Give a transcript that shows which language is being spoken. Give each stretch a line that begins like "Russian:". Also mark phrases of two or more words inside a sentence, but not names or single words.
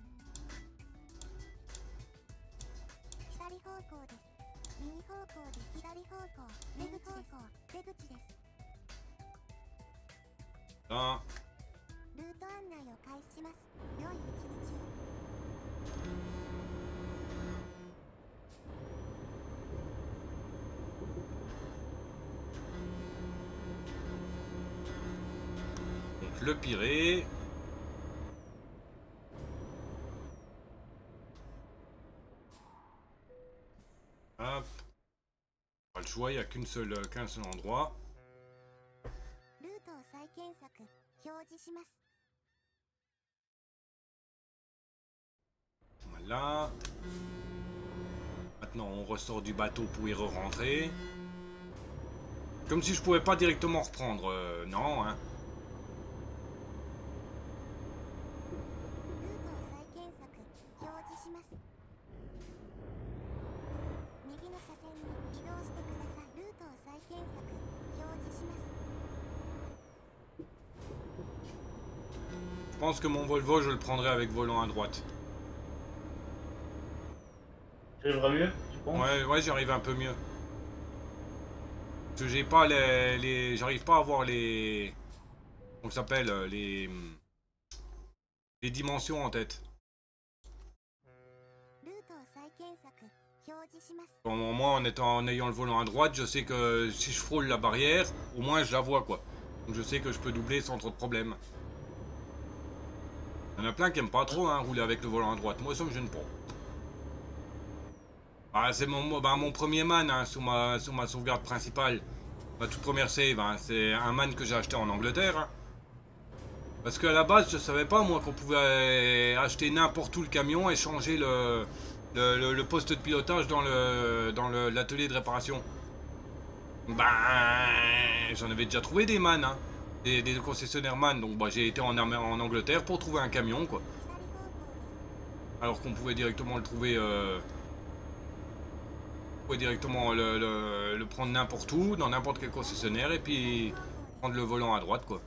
Japanese: 左方向です。右方向です。左方向。出口方向。出口です。
French: Là.
Japanese: ルート案内を開始します。良い一日を。
French: Donc le Pirée. Hop. Pas le choix, il n'y a qu'un seul endroit.
Japanese: ルートを再検索。表示します。
French: Voilà. Maintenant, on ressort du bateau pour y re-rentrer. Comme si je pouvais pas directement reprendre. Non, hein.
Japanese: ルートを再検索。表示します。右の車線に移動してください。ルートを再検索。表示します。
French: Je pense que mon Volvo, je le prendrai avec volant à droite. J'arriverai mieux, tu penses? Ouais, j'arrive un peu mieux. Parce que j'ai pas j'arrive pas à voir les... Comment ça s'appelle les dimensions en tête.
Japanese: ルートを再検索。表示します。
French: Bon, moi, en ayant le volant à droite, je sais que si je frôle la barrière, au moins je la vois, quoi. Donc je sais que je peux doubler sans trop de problème. Il y en a plein qui aiment pas trop, hein, rouler avec le volant à droite. Moi, ça me gêne pas. Ah, c'est mon premier man, hein, sous ma sauvegarde principale. Ma toute première save, hein. C'est un man que j'ai acheté en Angleterre. Hein. Parce qu'à la base, je savais pas, moi, qu'on pouvait acheter n'importe où le camion et changer le poste de pilotage dans l'atelier de réparation. Ben, j'en avais déjà trouvé des man, hein. Des concessionnaires man. Donc, bah, j'ai été en Angleterre pour trouver un camion, quoi.
Japanese: 左方向です。
French: Alors qu'on pouvait directement le trouver... on pouvait directement le prendre n'importe où, dans n'importe quel concessionnaire, et puis prendre le volant à droite, quoi.